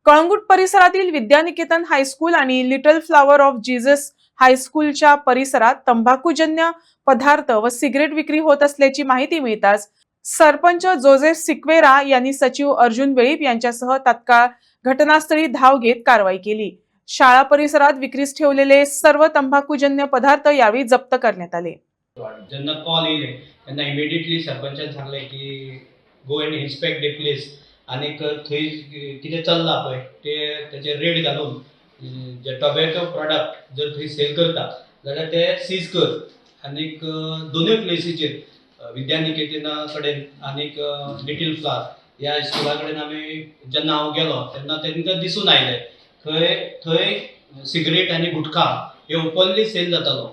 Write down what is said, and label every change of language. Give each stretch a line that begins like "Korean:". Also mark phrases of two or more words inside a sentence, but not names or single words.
Marathi: कळंगूट परिसरातील विद्यानिकेतन हायस्कूल आणि लिटल फ्लॉवर ऑफ जीसस हायस्कूलच्या परिसरात तंबाखूजन्य पदार्थ व सिगरेट विक्री होत असल्याची माहिती मिळताच सरपंच जोसेफ सिक्वेरा यांनी सचिव अर्जुन वेळीप यांच्यासह तात्काळ घटनास्थळी धाव घेत कारवाई केली। शाळा परिसरात विक्रीस ठेवलेले सर्व तंबाखूजन्य पदार्थ यावेळी जप्त करण्यात आले।
Konkani: जेन्ना कॉल येयले तेन्ना इमिडिएटली सरपंचान सांगले की
English: go and inspect the place
Konkani: आनी थंय कितें चल्लां पळय तेचे रेड घालून जे
English: tobacco product
Konkani: जर थंय सेल करता जाल्यार ते सीज कर आनी दोनूय प्लेसीचेर विद्यानिकेतना कडेन आनी लिटल फ्लॉवर ह्या स्कुला कडेन आमी जेन्ना हांव गेलो तेन्ना तांकां दिसून आयलें थंय सिगरेट आनी गुटखा हे
English: openly sell
Konkani: जातालो।